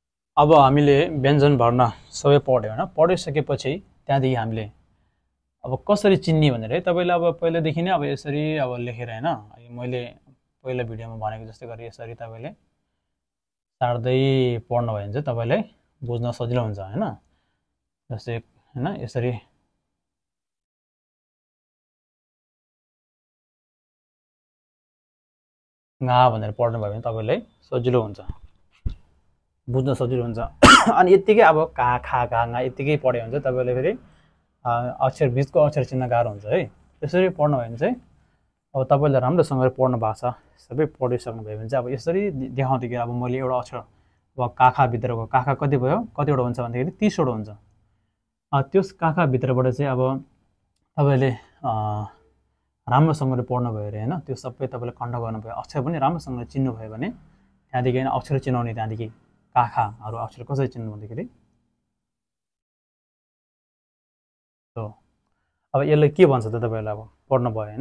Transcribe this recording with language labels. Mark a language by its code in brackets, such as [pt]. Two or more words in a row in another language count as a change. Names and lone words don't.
[ne] अब हामीले व्यञ्जन वर्ण सबै पढ्यौँ होइन। पढिसकेपछि त्यहाँदेखि हामीले अब कसरी चिन्ने भनेर है तपाईँले अब पहिलादेखि नै अब यसरी अब लेखेर होइन, मैले पहिला भिडियोमा भनेको जस्तै गरी यसरी तपाईँले सार्दै पढ्नुभयो भने चाहिँ तपाईँलाई बुझ्न सजिलो हुन्छ होइन। जस्तै होइन यसरी गा भनेर पढ्नुभयो भने तपाईँलाई सजिलो हुन्छ, बुझ्न सजिलो हुन्छ। अनि यत्तिकै अब का खा गा गा यत्तिकै पढ्यो भने चाहिँ तपाईँले फेरि अक्षर बिचको अक्षर चिन्न गाह्रो हुन्छ है। त्यसरी पढ्नुभयो भने चाहिँ अब तपाईँले राम्रोसँगले पढ्नु भएको छ, सबै पढिसक्नुभयो भने चाहिँ अब यसरी देखाउँदाखेरि अब मैले एउटा अक्षर अब काखाभित्रको काखा कति भयो, कतिवटा हुन्छ भन्दाखेरि 30वटा हुन्छ। त्यस काखाभित्रबाट चाहिँ अब तपाईँले राम्रोसँगले पढ्नुभयो अरे होइन, त्यो सबै तपाईँले खण्ड गर्नुभयो, अक्षर पनि राम्रोसँगले चिन्नुभयो भने त्यहाँदेखि होइन अक्षर चिनाउने, त्यहाँदेखि काखाहरू अक्षर कसरी चिन्नु भन्दाखेरि अब यसलाई के भन्छ त तपाईँलाई अब पढ्नुभयो होइन।